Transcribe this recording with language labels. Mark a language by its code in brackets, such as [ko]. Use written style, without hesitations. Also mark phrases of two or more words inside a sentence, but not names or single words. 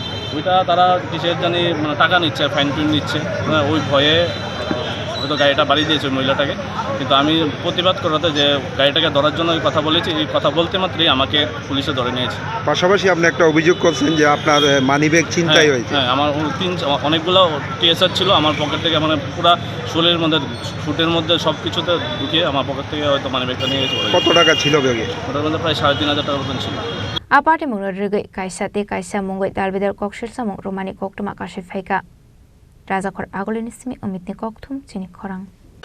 [bn] ওইটা তারা কিসের জানি মানে টাকা নিচ্ছে ফাইন টুইন নিচ্ছে মানে ওই ভয়ে হয়তো গাড়িটা বাড়ি দিয়েছে ওই মহিলাটাকে কিন্তু আমি প্রতিবাদ করাতে যে গাড়িটাকে ধরার জন্য ওই কথা বলেছি এই কথা বলতে মাত্রই আমাকে পুলিশে ধরে নিয়েছে পাশাপাশি আপনি একটা অভিযোগ করছেন যে আপনার মানিব্যাগ ছিনতাই হয়েছে হ্যাঁ আমার অনেকগুলো টিএসআর ছিল আমার পকেট থেকে মানে পুরো শরীরের মধ্যে ফুটের মধ্যে সব কিছুতে ঢুকিয়ে আমার পকেট থেকে হয়তো মানিব্যাগটা নিয়ে গেছে কত টাকা ছিল ব্যাগে ওটার মধ্যে প্রায় 3,500 টাকার মতন ছিল [trp] apati mungno rege kaisate kaisa mungoi dalbidar kokshil samong romani koktuma kasai phaika rajakor agolini simi omitni kokthum chini khorang